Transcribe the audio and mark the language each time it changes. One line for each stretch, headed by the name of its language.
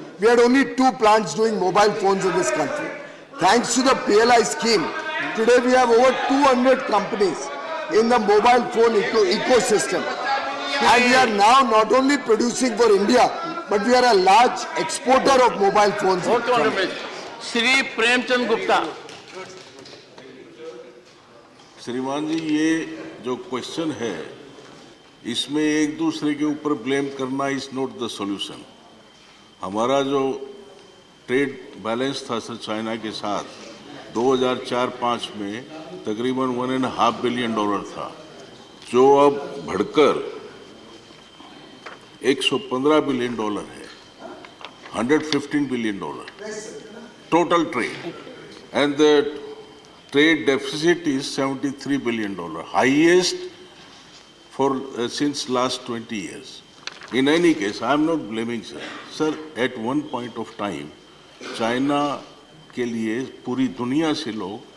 English: We had only 2 plants doing mobile phones in this country. Thanks to the PLI scheme, today we have over 200 companies in the mobile phone ecosystem. And we are now not only producing for India, but we are a large exporter of mobile phones. Shri Premchand Gupta.
Hindi: श्रीमान जी, ये जो question है, इसमें एक दूसरे के ऊपर blame करना
English: Is not the solution.
Hindi: हमारा जो ट्रेड बैलेंस था सर चाइना के साथ 2004-05 में तकरीबन $1.5 बिलियन था, जो अब बढ़कर $115 बिलियन है, $115 billion total trade,
English: And the trade deficit is $73 billion, highest for since last 20 years. In any case, I am not blaming sir. Sir, at one point of time,
Hindi: China के लिए पूरी दुनिया से लोग